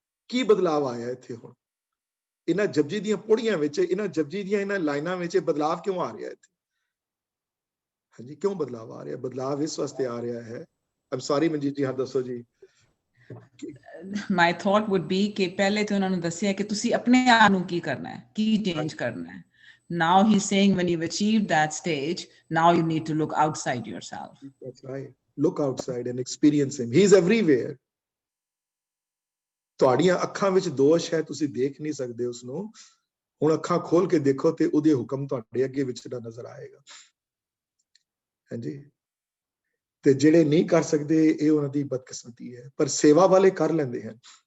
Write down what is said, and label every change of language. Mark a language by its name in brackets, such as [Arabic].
[Punjabi] ਕੀ ਬਦਲਾਵ ਆਇਆ ਇੱਥੇ ਹੁਣ ਇਹਨਾਂ ਜਪਜੀ ਦੀਆਂ ਪੌੜੀਆਂ ਵਿੱਚ, ਇਹਨਾਂ ਜਪਜੀ ਦੀਆਂ ਇਹਨਾਂ ਲਾਈਨਾਂ ਵਿੱਚ? ਬਦਲਾਵ ਕਿਉਂ ਆ ਰਿਹਾ ਇੱਥੇ? ਹਾਂਜੀ, ਕਿਉਂ ਬਦਲਾਵ ਆ ਰਿਹਾ? ਬਦਲਾਵ ਇਸ ਵਾਸਤੇ ਆ ਰਿਹਾ ਹੈ, ਆਮ ਸੌਰੀ ਮਨਜੀਤ ਜੀ, ਹਾਂ ਦੱਸੋ ਜੀ। [English] My thought would be [Punjabi] ਕਿ ਪਹਿਲੇ ਤੇ ਉਹਨਾਂ ਨੂੰ ਦੱਸਿਆ ਕਿ ਤੁਸੀਂ ਆਪਣੇ ਆਪ ਨੂੰ ਕੀ ਕਰਨਾ ਹੈ, ਕੀ ਚੇਂਜ ਕਰਨਾ ਹੈ। [English] Now he's saying when you've achieved that stage, now you need to look outside yourself. That's right. Look outside and experience him. He's everywhere. [Punjabi] ਤੁਹਾਡੀਆਂ ਅੱਖਾਂ ਵਿੱਚ ਦੋਸ਼ ਹੈ, ਤੁਸੀਂ ਦੇਖ ਨਹੀਂ ਸਕਦੇ ਉਸਨੂੰ। ਹੁਣ ਅੱਖਾਂ ਖੋਲ ਕੇ ਦੇਖੋ ਤੇ ਉਹਦੇ ਹੁਕਮ ਤੁਹਾਡੇ ਅੱਗੇ ਵਿਚਰਦਾ ਨਜ਼ਰ ਆਏਗਾ। ਹਾਂਜੀ, ਤੇ ਜਿਹੜੇ ਨਹੀਂ ਕਰ ਸਕਦੇ ਇਹ ਉਹਨਾਂ ਦੀ ਬਦਕਿਸਮਤੀ ਹੈ, ਪਰ ਸੇਵਾ ਵਾਲੇ ਕਰ ਲੈਂਦੇ ਹਨ।